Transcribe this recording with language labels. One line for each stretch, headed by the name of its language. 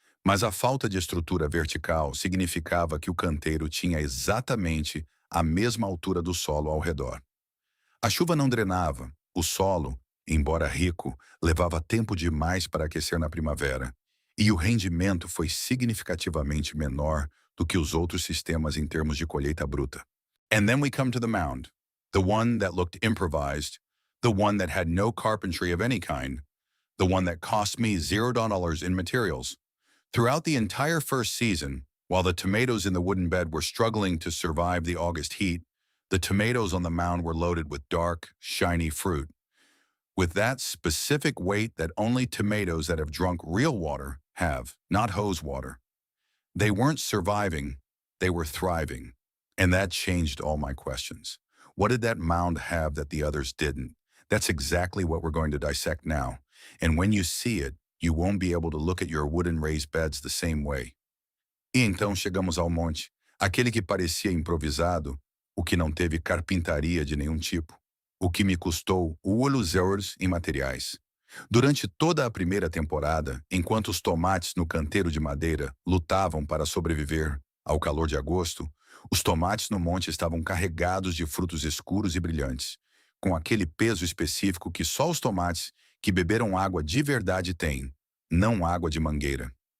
Portuguese: Mas a falta de estrutura vertical significava que o canteiro tinha exatamente a mesma altura do solo ao redor. A chuva não drenava, o solo, embora rico, levava tempo demais para aquecer na primavera, e o rendimento foi significativamente menor do que os outros sistemas em termos de colheita bruta.
English: And then we come to the mound, the one that looked improvised, the one that had no carpentry of any kind, the one that cost me $0 in materials, Throughout the entire first season, while the tomatoes in the wooden bed were struggling to survive the August heat, the tomatoes on the mound were loaded with dark, shiny fruit. With that specific weight that only tomatoes that have drunk real water have, not hose water. They weren't surviving, they were thriving. And that changed all my questions. What did that mound have that the others didn't? That's exactly what we're going to dissect now. And when you see it, you won't be able to look at your wooden raised beds the same way.
Portuguese: E então chegamos ao monte, aquele que parecia improvisado, o que não teve carpintaria de nenhum tipo, o que me custou €1 em materiais. Durante toda a primeira temporada, enquanto os tomates no canteiro de madeira lutavam para sobreviver ao calor de agosto, os tomates no monte estavam carregados de frutos escuros e brilhantes, com aquele peso específico que só os tomates que beberam água de verdade têm, não água de mangueira.